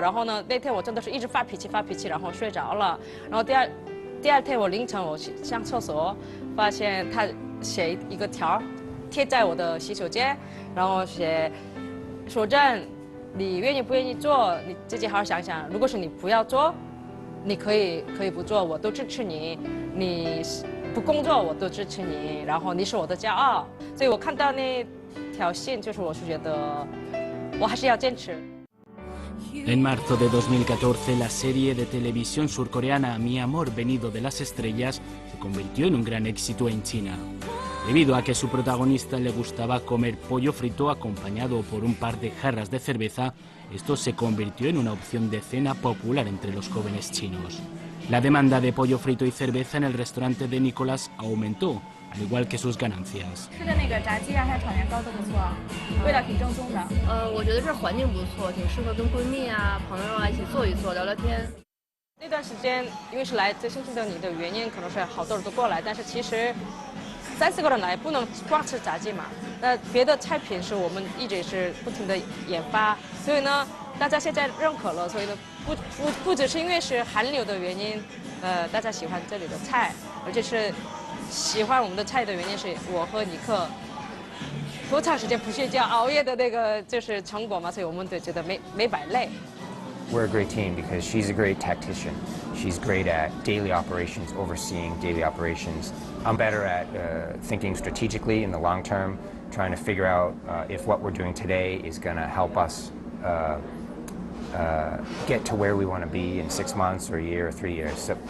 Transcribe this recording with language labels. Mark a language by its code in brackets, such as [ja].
[zh] 然后呢，那天我真的是一直发脾气，然后睡着了。然后第二天我凌晨我去上厕所，发现他写一个条贴在我的洗手间，然后写说真，你愿意不愿意做，你自己好好想想。如果是你不要做，你可以不做，我都支持你。你不工作，我都支持你。然后你是我的骄傲。所以我看到那条信，就是我是觉得我还是要坚持。 [es] En marzo de 2014, la serie de televisión surcoreana Mi amor, venido de las estrellas se convirtió en un gran éxito en China. Debido a que su protagonista le gustaba comer pollo frito acompañado por un par de jarras de cerveza, esto se convirtió en una opción de cena popular entre los jóvenes chinos. La demanda de pollo frito y cerveza en el restaurante de Nicholas aumentó, al igual que sus ganancias. [zh] 吃的那个炸鸡啊，还有炒年糕都不错，味道挺正宗的。我觉得这环境不错，挺适合跟闺蜜啊、朋友啊一起坐一坐、聊聊天。那段时间，因为是来自星星的你的原因，可能是好多人都过来，但是其实3、4个人来不能光吃炸鸡嘛。那别的菜品是我们一直是不停的研发，所以呢，大家现在认可了，所以呢，不只是因为是韩流的原因，大家喜欢这里的菜，而且是喜欢我们的菜的原因是我和尼克多长时间不睡觉、熬夜的那个就是成果嘛，所以我们都觉得没摆累。 [en] We're a great team because she's a great tactician. She's great at daily operations, overseeing daily operations. I'm better at thinking strategically in the long term, trying to figure out if what we're doing today is going to help us get to where we want to be in 6 months or a year or 3 years.